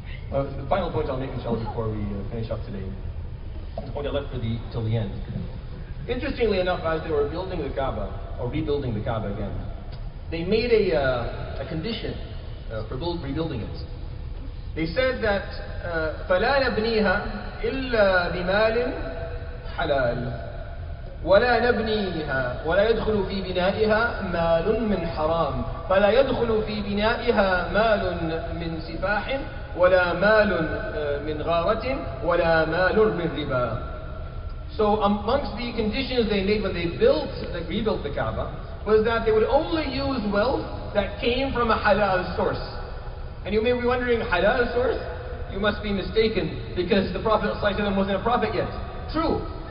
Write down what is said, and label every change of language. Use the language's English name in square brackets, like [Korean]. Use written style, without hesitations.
[English] The final point I'll make, inshallah, before we finish up today, is the point I left till the end. Interestingly enough, as they were building the Kaaba, or rebuilding the Kaaba again, they made a condition for rebuilding it. They said that [Arabic] فَلَا نَبْنِيهَا إِلَّا بِمَالٍ حَلَالٍ ولا نبنيها ولا يدخل في بنائها مال من حرام فلا يدخل في بنائها مال من سفاح ولا مال من غارة ولا مال من ربا. [English] So amongst the conditions they made when they rebuilt the Kaaba was that they would only use wealth that came from a halal source. And you may be wondering, halal source? You must be mistaken, because the Prophet ﷺ wasn't a prophet yet. True.